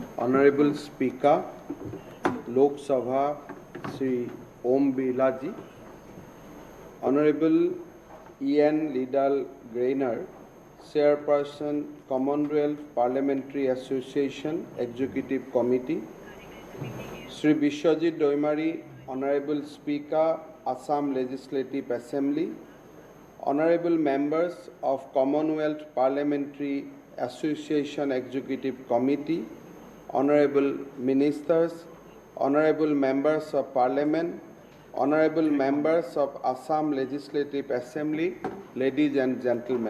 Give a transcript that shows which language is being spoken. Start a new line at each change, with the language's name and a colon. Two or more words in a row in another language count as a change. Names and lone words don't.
English: Honorable Speaker, Lok Sabha, Sri Om Birla Ji, Honorable Ian Liddell Grainer, Chairperson, Commonwealth Parliamentary Association Executive Committee, Sri Bishwajit Doimari, Honorable Speaker, Assam Legislative Assembly, Honorable Members of Commonwealth Parliamentary Association Executive Committee, Honorable Ministers, Honorable Members of Parliament, Honorable Members of Assam Legislative Assembly, ladies and gentlemen.